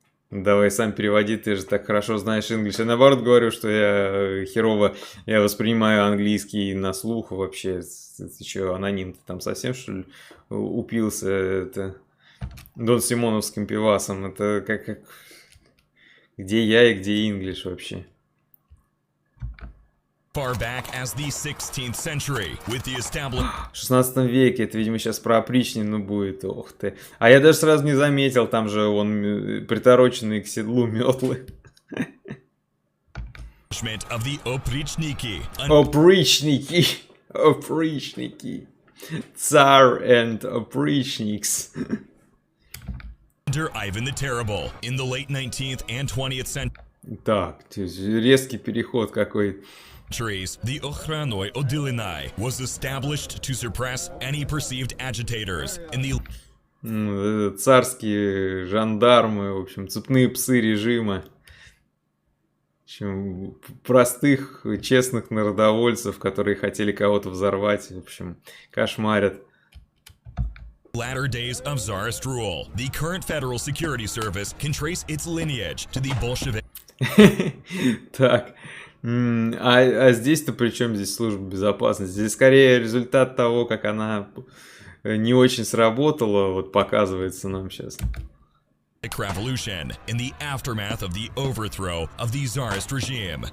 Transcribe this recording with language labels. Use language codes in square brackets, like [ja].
[ru] Давай сам переводи, ты же так хорошо знаешь английский. Я наоборот говорю, что я херово, я воспринимаю английский на слух вообще. Ты что, аноним, ты там совсем, что ли, упился? Это Дон Симоновским пивасом. Это как... Где я и где English вообще? [en] Far back as the 16th century, with the establishment... [ru] В 16 веке, это, видимо, сейчас про опричнину будет, ох ты. А я даже сразу не заметил, там же он притороченный к седлу метлы. [en] Of the опричники. [ru] Опричники. [en] Tsar and опричникс. Under Ivan the Terrible, in the late 19th and 20th century. [ru] Так, резкий переход какой. The Ochranoi Odilinai was established to suppress any perceived agitators in the... Царские жандармы, в общем, цепные псы режима. В общем, простых, честных народовольцев, которые хотели кого-то взорвать, в общем, кошмарят. [en] Latter days of Tsarist rule. The current Federal Security Service can trace its lineage to the Bolshevik. [ru] Так. А здесь-то при чем здесь служба безопасности? Здесь скорее результат того, как она не очень сработала, вот показывается нам сейчас. [en] Revolution in the aftermath of the overthrow of the Tsarist regime.